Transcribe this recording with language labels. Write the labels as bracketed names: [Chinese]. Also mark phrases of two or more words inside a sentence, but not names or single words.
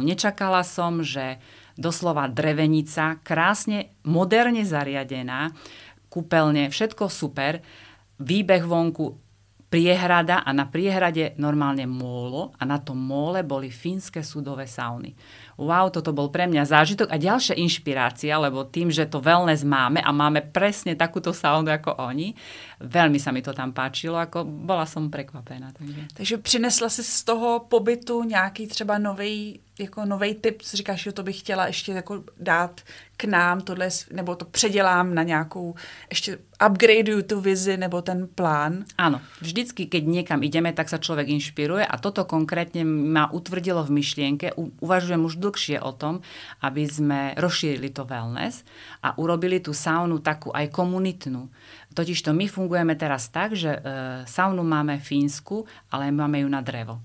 [Slovak] Nečakala som, že doslova drevenica, krásne, moderne zariadená, kúpeľne, všetko super, výbeh vonku, priehrada a na priehrade normálne mólo a na tom móle boli fínske sudové sauny. Wow, toto bol pre mňa zážitok a ďalšia inšpirácia, lebo tým, že to wellness máme a máme presne takúto saunu ako oni, veľmi sa mi to tam páčilo, ako bola som prekvapená. [Czech] Takže přinesla si z toho pobytu nějaký třeba novej tip, si říkáš, že to bych chtěla ještě jako dát k nám, tohle, nebo to předělám na nějakou, ještě upgradeuju tu vizi nebo ten plán? [Slovak] Áno, vždycky, keď niekam ideme, tak sa človek inšpiruje a toto konkrétne ma utvrdilo v myšlienke. Uvažujem už dlhšie o tom, aby sme rozšírili to wellness a urobili tú saunu takú aj komunitnú. Totižto my fungujeme teraz tak, že saunu máme fínsku, ale máme ju na drevo.